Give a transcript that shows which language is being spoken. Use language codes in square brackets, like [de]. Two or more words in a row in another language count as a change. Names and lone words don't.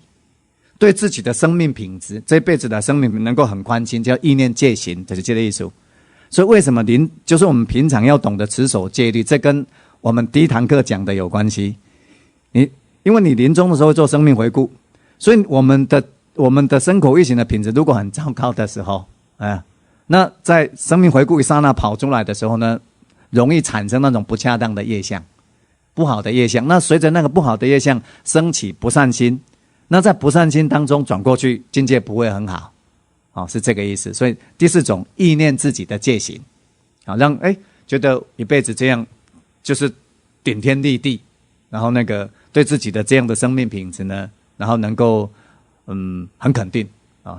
[zh] 對自己的生命品質，這輩子的生命能夠很寬心，叫意念戒行，這是這個意思。所以為什麼就是我們平常要懂得持守戒律，這跟我們第一堂課講的有關係。你因為你臨終的時候會做生命回顧，所以我們的身口意行的品質如果很糟糕的時候，那在生命回顧一剎那跑出來的時候呢，容易產生那種不恰當的業相，不好的業相。那隨着那個不好的業相升起不善心，那在不善心當中轉過去，境界不會很好，是這個意思。所以第四種，意念自己的戒行，讓覺得一輩子這樣就是頂天立地，然後那個對自己的這樣的生命品質呢，然後能夠很肯定啊。